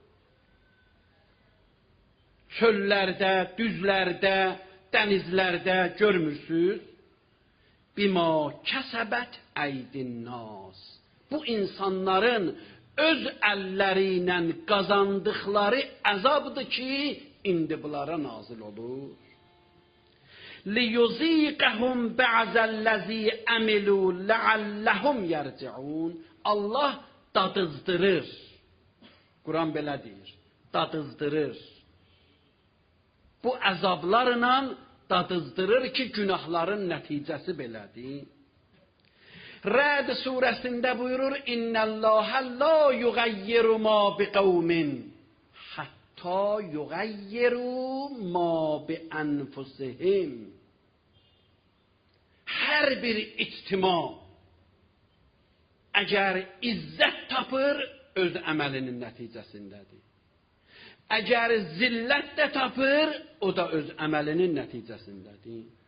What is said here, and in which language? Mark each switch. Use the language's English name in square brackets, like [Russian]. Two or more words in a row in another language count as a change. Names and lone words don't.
[Azerbaijani] Çöllərdə, düzlərdə, dənizlərdə görmürsüz? [Arabic] بما كسبت أيدي الناس. [Azerbaijani] Bu insanların öz əlləri ilə qazandıqları əzabdır ki, indi bunlara nazil olur. [Arabic] لِيُزِيقَهُمْ بَعْزَ الَّذ۪ي أَمِلُوا لَعَلَّهُمْ يَرْجِعُونَ. [Azerbaijani] Allah dadızdırır. Quran belə deyir. dadızdırır. Bu əzablarla dadızdırır ki, günahların nəticəsi belədir. Rəd surəsində buyurur, [Arabic] إن الله لا يغير ما بقوم حتى يغيروا ما بأنفسهم. [Azerbaijani] Hər bir ictima əgər izzət tapır, öz əməlinin nəticəsindədir. Əgər zillət də tapır, o da öz əməlinin nəticəsindədir.